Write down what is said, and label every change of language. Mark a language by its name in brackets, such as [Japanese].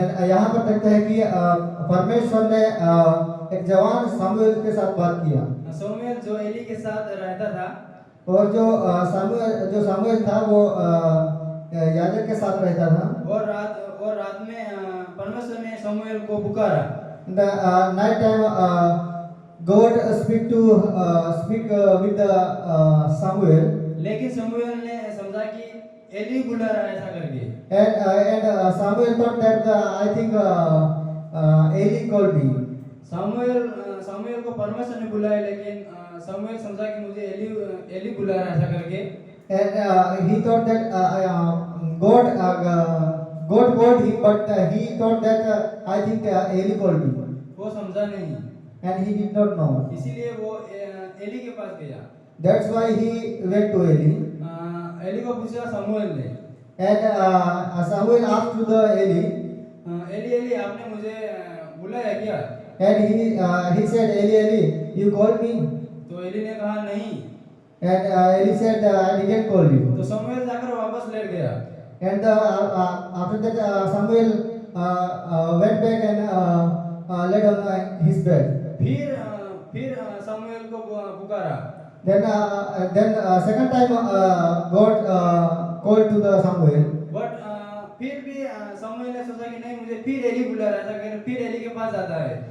[Hindi] यहाँ पर देखते हैं कि परमेश्वर ने एक जवान सामुएल के साथ बात किया, समूएल जो एली के साथ रहता था, और जो सामुएल था वो याजक के साथ रहता था। और रात में परमेश्वर ने समूएल को पुकारा। [English] The night time God speak with the Samuel, [Hindi] लेकिन समूएल ने समझा कि एली बुला रहा है ऐसा करके। [English] and Samuel thought that I think Eli called me. [Hindi] Samuel को परमेश्वर ने बुलाया, लेकिन समूएल समझा कि मुझे एली बुला रहा है ऐसा करके। [English] And he thought that God called him, but he thought that I think Eli called me, [Hindi] वो समझा नहीं, [English] and he did not know. [Hindi] इसीलिए वो एली के पास गया। [English] That's why he went to Eli, [Hindi] Eli को पूछा समूएल ने, [English] and Samuel asked to the Eli, [Hindi] Eli आपने मुझे बुलाया क्या? [English] and he said, Eli, you called me, [Hindi] तो एली ने कहा नहीं। [English] and Eli said, I didn't call you. [Hindi] तो समूएल जाकर वापस लेट गया। [English] And after that, Samuel went back and laid on his bed. [Hindi] फिर समूएल को पुकारा। [English] Then second time God called to the Samuel. [Hindi] But फिर भी समूएल ने सोचा कि नहीं, मुझे फिर एली बुला रहा था, फिर एली के पास जाता है।